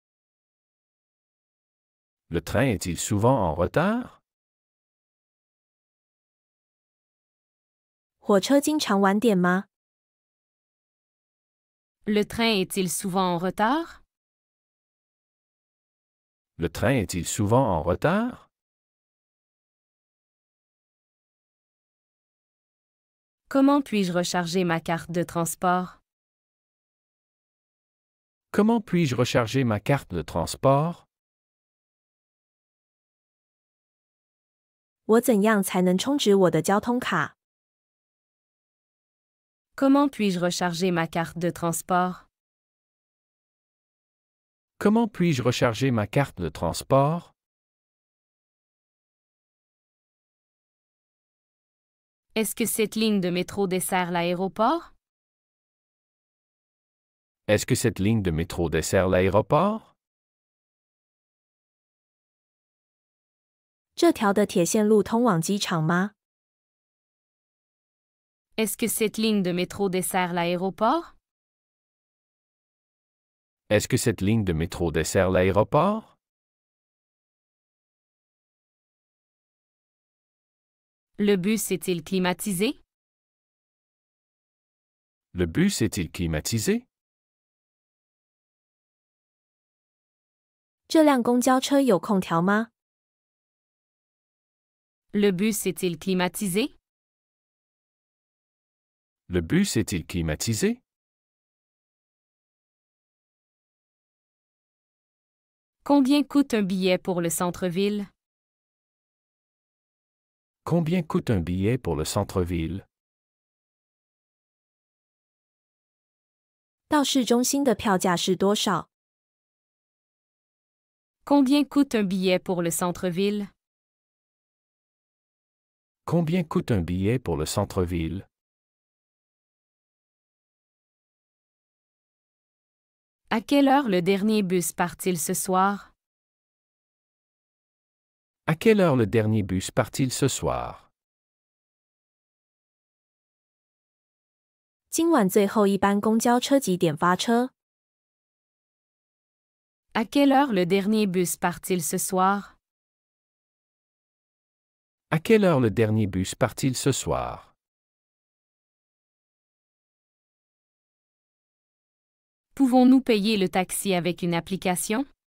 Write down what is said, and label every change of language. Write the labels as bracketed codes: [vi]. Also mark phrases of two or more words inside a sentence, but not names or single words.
[fr] Le train est-il souvent en retard? [zh] 火车经常晚点吗？ [fr] Le train est-il souvent en retard? Le train est-il souvent en retard? Comment puis-je recharger ma carte de transport? Comment puis-je recharger ma carte de transport? [zh] 我怎样才能充值我的交通卡？ [fr] Comment puis-je recharger ma carte de transport? Comment puis-je recharger ma carte de transport? Est-ce que cette ligne de métro dessert l'aéroport? Est-ce que cette ligne de métro dessert l'aéroport? [zh] 这条的铁线路通往机场吗？ [fr] Est-ce que cette ligne de métro dessert l'aéroport? Est-ce que cette ligne de métro dessert l'aéroport? Le bus est-il climatisé? Le bus est-il climatisé? [zh] 这辆公交车有空调吗？ [fr] Le bus est-il climatisé? Le bus est-il climatisé? Combien coûte un billet pour le centre-ville? Combien coûte un billet pour le centre-ville? [zh] 到市中心的票价是多少？ [fr] Combien coûte un billet pour le centre-ville? Combien coûte un billet pour le centre-ville? À quelle heure le dernier bus part-il ce soir? À quelle heure le dernier bus part-il ce soir? [zh] 今晚最后一班公交车几点发车？ [fr] À quelle heure le dernier bus part-il ce soir? À quelle heure le dernier bus part-il ce soir? Pouvons-nous payer le taxi avec une application?